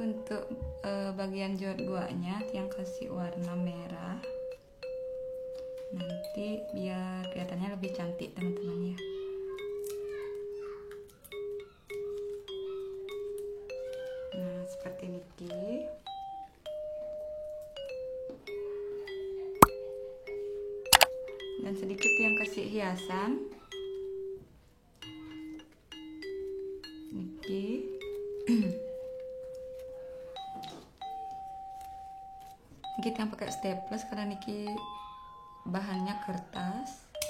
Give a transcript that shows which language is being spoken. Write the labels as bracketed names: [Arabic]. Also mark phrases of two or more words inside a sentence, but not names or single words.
[Indonesian] untuk bagian jod guanya yang kasih warna merah, nanti biar kelihatannya lebih cantik teman-teman ya. Nah seperti Niki. Dan sedikit yang kasih hiasan Niki. Niki yang pakai staples karena Niki bahannya kertas.